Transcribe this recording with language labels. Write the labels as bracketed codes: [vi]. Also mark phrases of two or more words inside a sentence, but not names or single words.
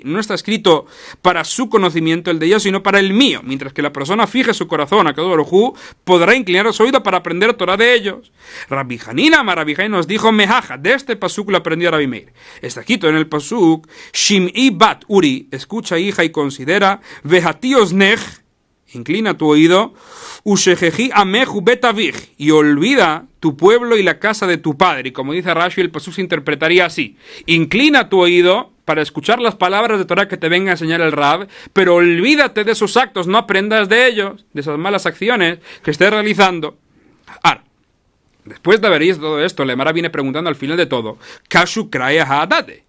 [es] No está escrito para su conocimiento el de ellos, sino para el mío. Mientras que la persona fije su corazón a [he] Akadosh Baruj Hu, [es] podrá inclinar su oído para aprender Torah de ellos. Rabbi Hanina Rabbi Hanina nos dijo mejaja, de este pasuk lo aprendió Rabbi Meir. Está escrito en el pasuk, [he] Shim'i bat uri, [es] escucha hija y considera, [he] vehati osnej, [es] inclina tu oído, [he] ushejeji ameju betavij, [es] y olvida tu pueblo y la casa de tu padre. Y como dice Rashi, el pasuk se interpretaría así, inclina tu oído para escuchar las palabras de Torah que te venga a enseñar el Rab, pero olvídate de sus actos, no aprendas de ellos, de esas malas acciones que estés realizando. Ahora, después de haber visto todo esto, la Gemara viene preguntando al final de todo, [he] Kashu krae ha'adade.